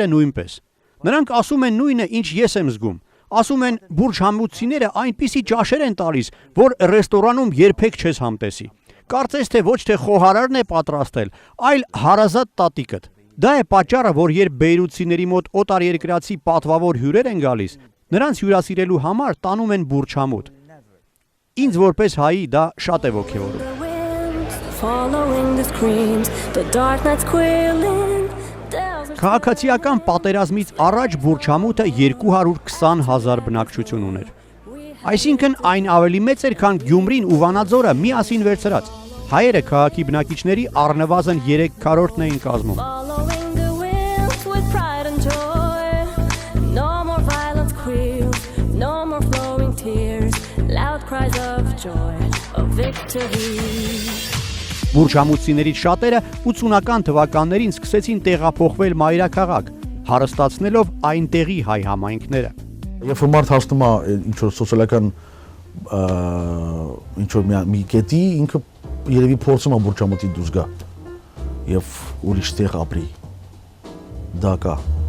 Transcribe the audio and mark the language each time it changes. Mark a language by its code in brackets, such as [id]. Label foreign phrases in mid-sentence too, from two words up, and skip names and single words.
[hy] նույնպես։ Նրանք ասում են նույնը, ինչ ես եմ զգում։ Ասում են բուրչամուտցիները այնպիսի ճաշեր են տալիս, որ ռեստորանում երբեք չես համտեսի։ Կարծես թե ոչ թե խոհարարն է պատրաստել, այլ հարազատ տատիկդ։ Դա է պատճառը, որ երբ բեյրութցիների մոտ օտարերկրացի պատվավոր հյուրեր են գալիս, Նրանց հյուրասիրելու համար տանում են բուրչամուտ։ Ինձ որպես հայի դա շատ է ոգևորում։ [en] Following the screams, the dark nights quilling. [hy] Քաղաքացիական պատերազմից առաջ բուրչամուտը 220,000 բնակչություն ուներ։ Այսինքն այն ավելի մեծ էր, քան Գյումրին ու Վանաձորը միասին վերցրած։ Հայերը քաղաքի բնակիչների առնվազն 3/4-ն էին կազմում։ [en] Following the winds with pride and joy. No more violence quills, no more flowing tears, loud cries of joy, of victory. [hy] Բուրչամուտցիներից շատերը 80-ական թվականներին սկսեցին տեղափոխվել մայրաքաղաք, հարստացնելով այնտեղի հայ համայնքները։ Երբ որ մարդ հասնում է ինչ որ սոցիալական ինչ որ մի կետի, ինքը երևի փորձում է բուրչամուտի դուրս գա եւ ուրիշ տեղ ապրի։ Դա կա։